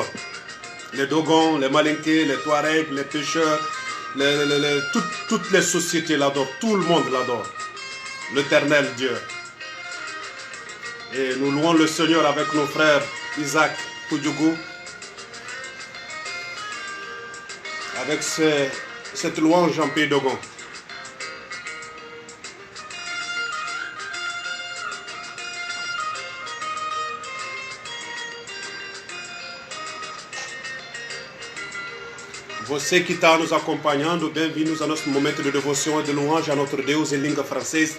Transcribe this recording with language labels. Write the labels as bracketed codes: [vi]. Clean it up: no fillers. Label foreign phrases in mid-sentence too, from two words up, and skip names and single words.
[fr] Les Dogons, les Malinké, les Touaregs, les pêcheurs, toutes les sociétés l'adorent. Tout le monde l'adore. L'Éternel Dieu. Et nous louons le Seigneur avec nos frères Isaac Koudjougou. Avec cette louange en pays Dogon. [pt] Você que está nos acompanhando, bem-vindos ao nosso momento de devoção e de louange a nosso Deus em língua francesa.